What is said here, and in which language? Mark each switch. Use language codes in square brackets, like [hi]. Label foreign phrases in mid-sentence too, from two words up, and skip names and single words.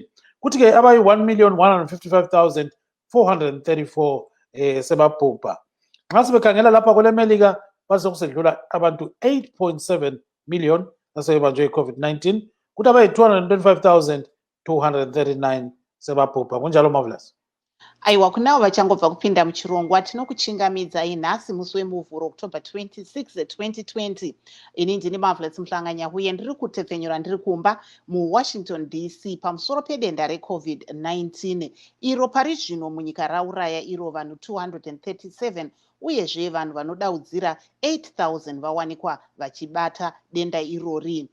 [nd] Kuthi-ke abayi-1,155,434 sebabhubha. Nxa sibekhangela lapha kweLeMelika basokusedlula abantu 8.7 million asebebanjwe i-COVID-19, kuthi abayi-225,239 sebabhubha. Kunjalo Marvelous. [sn] Aiwa, kunavo vachangobva kupinda muchirongwa tinokuchingamidzai nhasi musi wemuvhuro October 26, 2020. Ini ndini Marvelous Mhlanga-Nyahuye, ndiri kutepfenyura ndiri kumba muWashington DC pamusoro pedenda reCovid-19 iro pari zvino munyika rauraya iro vanhu 237 uyezve vanhu vanodaudzira 8,000 vawanikwa vachibata denda irori.